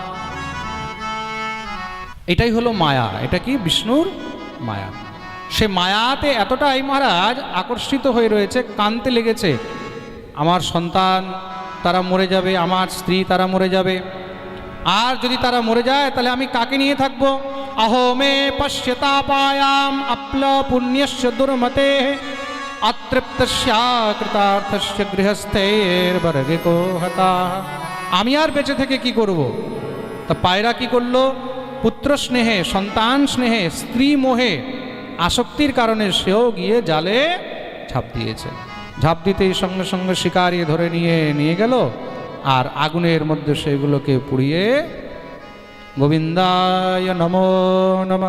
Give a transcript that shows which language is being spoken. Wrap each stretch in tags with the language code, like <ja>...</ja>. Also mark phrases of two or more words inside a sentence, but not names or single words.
<bn>এটাই হলো মায়া। এটা কি? বিষ্ণুর মায়া। সে মায়াতে এতটাই মহারাজ আকর্ষিত হয়ে রয়েছে, কাঁদতে লেগেছে, আমার সন্তান তারা মরে যাবে, আমার স্ত্রী তারা মরে যাবে, আর যদি তারা মরে যায় তাহলে আমি কাকে নিয়ে থাকবো?</bn> <sa>अहो मे पश्यतापायाम अप्ल पुण्यस्य दुर्मते अतृप्तस्या कृतार्थस्य गृहस्थैर्वर्गे को हता।</sa> <bn>আমি আর বেঁচে থেকে কি করব? তা পায়রা কি করলো? পুত্র স্নেহে, সন্তান স্নেহে, স্ত্রী মোহে, আসক্তির কারণে সেও গিয়ে জালে ঝাঁপ দিয়েছে। ঝাঁপ দিতেই সঙ্গে সঙ্গে শিকারি ধরে নিয়ে গেল, আর আগুনের মধ্যে সেগুলোকে পুড়িয়ে</bn> <sa>গোবিন্দায় নমো নমঃ।</sa>